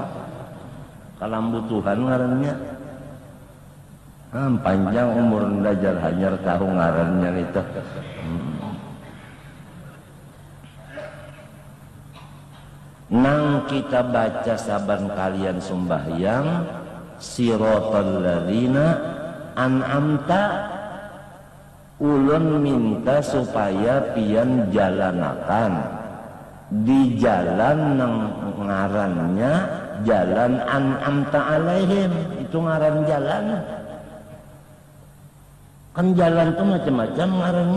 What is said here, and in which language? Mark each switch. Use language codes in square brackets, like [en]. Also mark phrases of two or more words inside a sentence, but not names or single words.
[bjn] Kalambu Tuhan ngarannya. Panjang umur ndajar hanyar tahu ngarannya itu. Nang kita baca saban kalian sembahyang [ar] صراط الذين أنعمت, [bjn] ulun minta supaya pian jalanakan di jalan nang ngarannya jalan [ar] أنعمت عليهم. [bjn] Itu ngaran jalan. Kan jalan tuh macam-macam ngarannya.